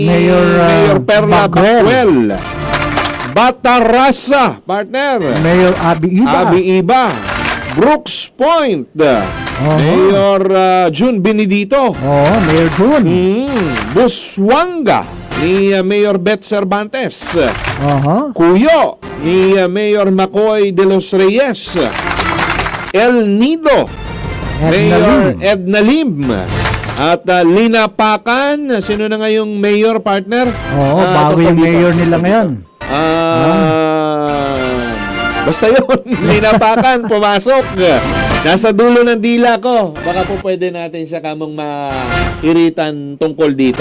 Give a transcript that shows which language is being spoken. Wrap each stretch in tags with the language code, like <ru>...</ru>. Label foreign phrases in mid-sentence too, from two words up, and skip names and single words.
<tl>Mayor Perla Bacuel. Batarasa, partner. Mayor Abi Iba. Brooks Point. Mayor June Benedito. Mayor June. Busuanga ni Mayor Beth Cervantes. Cuyo ni Mayor Macoy de los Reyes. El Nido, Mayor Edna Lim. At Linapakan, sino na ngayong mayor, partner? Bago yung mayor nila ngayon. Basta yun, Linapakan, pumasok. Nasa dulo ng dila ko. Baka po pwede natin siya kamong mairitan tungkol dito.</tl>